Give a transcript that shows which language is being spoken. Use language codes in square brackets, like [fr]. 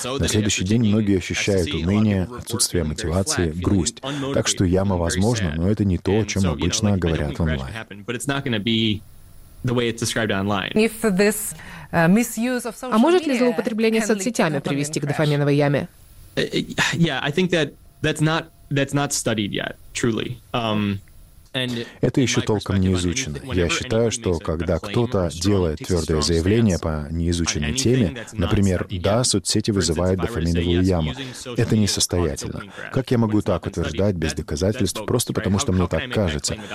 [ru] На следующий день многие ощущают уныние, отсутствие мотивации, грусть. Так что яма возможна, но это не то, о чем обычно говорят онлайн. [en] The way it's described online. If this misuse of social media, [ru] а может ли злоупотребление соцсетями привести к дофаминовой яме? [en] Yeah, I think that's not studied yet, truly. [ru] Это еще толком не изучено. Я считаю, что когда кто-то делает твердое заявление по неизученной теме, например, «да, соцсети вызывают дофаминовую яму», это несостоятельно. Как я могу так утверждать без доказательств, просто потому что мне так кажется?